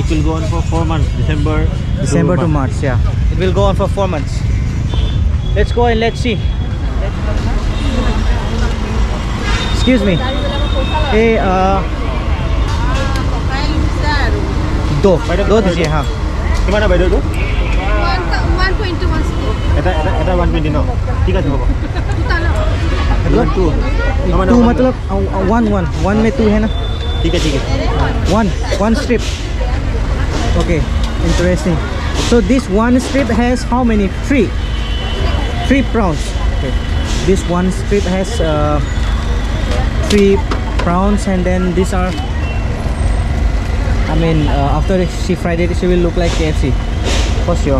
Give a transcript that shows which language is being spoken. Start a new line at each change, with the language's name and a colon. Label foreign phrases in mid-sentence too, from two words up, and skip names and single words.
English: It will go on for 4 months, December to March. Yeah, it will go on for 4 months. Let's go and let's see. Excuse me.
Hindi: Hey, दो दीजिए, हाँ.
Assamese: কিমান বাইদেউ এইটো 1.2 এটা 120 ন ঠিক আছে হ'ব
Hindi: मतलब टू टू मतलब वन में टू है ना. ठीक है
English: One strip. Okay, interesting. So this one strip has how many? Three prawns. Okay. This one strip has 3 prawns, and then these are, I mean, after she fried it, she will look like KFC for sure.